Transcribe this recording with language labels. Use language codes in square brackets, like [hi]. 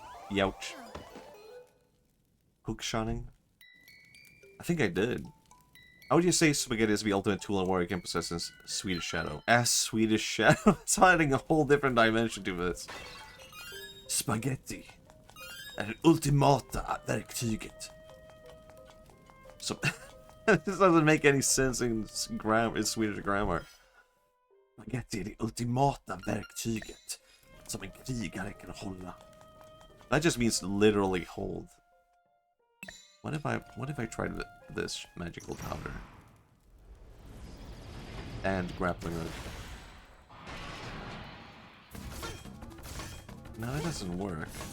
[en] Youch. Hookshotting? I think I did. How would you say spaghetti is the ultimate tool a warrior can possess in Swedish Shadow? As Swedish Shadow? It's adding a whole different dimension to this. [sv] Spaghetti är det ultimata verktyget. [en] So, this doesn't make any sense in Swedish grammar. [sv] Spaghetti är det ultimata verktyget som en krigare kan hålla. [en] That just means literally hold. What if I tried this magical powder? And grappling hook. No, that doesn't work.